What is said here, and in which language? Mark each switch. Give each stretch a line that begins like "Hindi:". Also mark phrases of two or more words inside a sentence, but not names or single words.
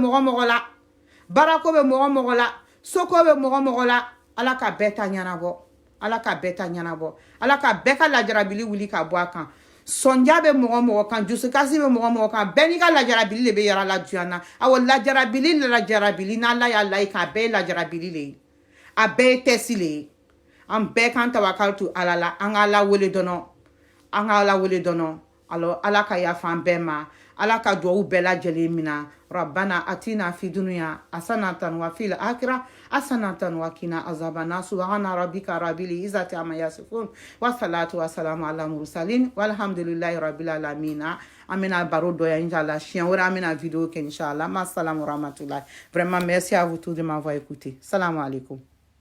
Bambara: mɔgɔ la baarako bɛ mɔgɔ la soko bɛ mɔgɔ la Ala ka bɛɛ ta ɲɛnabɔ Ala ka bɛɛ ta ɲɛnabɔ Ala ka bɛɛ ka lajarabili wuli ka bɔ a kan sɔnja bɛ mɔgɔ kan dusukasi bɛ mɔgɔ kan bɛɛ n'i ka lajarabili de bɛ yara la diɲɛ na awɔ lajarabili n'Ala y'a la i kan a bɛɛ ye lajarabili le ye a bɛɛ ye tɛsi le ye an bɛɛ kan tawakal to Ala la an ka Ala wele dɔnɔ alors Ala ka yafa an bɛɛ ma Ala ka duwawu bɛɛ lajɛlen
Arabic: mina ربنا آتنا في الدنيا حسنة وفي الآخرة حسنة وقنا عذاب النار سبحان ربك رب العزة عما يصفون والصلاة والسلام على المرسلين والحمد لله رب العالمين
Bambara: amina baro dɔ ya inshallah chien wɛrɛ amina vidéo kɛ
Arabic: إن شاء الله مع السلام ورحمة الله
French: vraiment merci à vous tous de m'avoir écouté
Arabic: السلام عليكم.